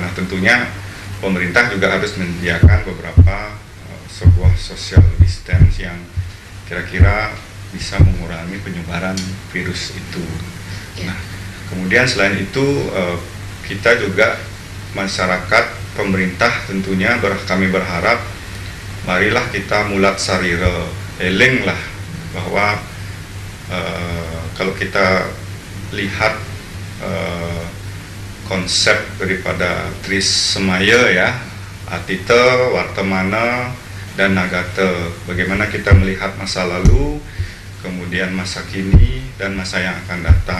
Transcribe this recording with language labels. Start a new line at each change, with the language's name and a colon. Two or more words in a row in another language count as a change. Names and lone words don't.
Indonesian: Nah tentunya pemerintah juga harus menyediakan beberapa sebuah
English: social distance
Indonesian: yang kira-kira bisa mengurangi penyebaran virus itu. Nah kemudian selain itu kita juga masyarakat, pemerintah tentunya kami berharap marilah kita
Balinese: mulat sarira
Indonesian: eling lah bahwa kalau kita lihat konsep daripada Tris Semaya ya, Atite, Wartemana, dan Nagate, bagaimana kita melihat masa lalu, kemudian masa kini, dan masa yang akan datang.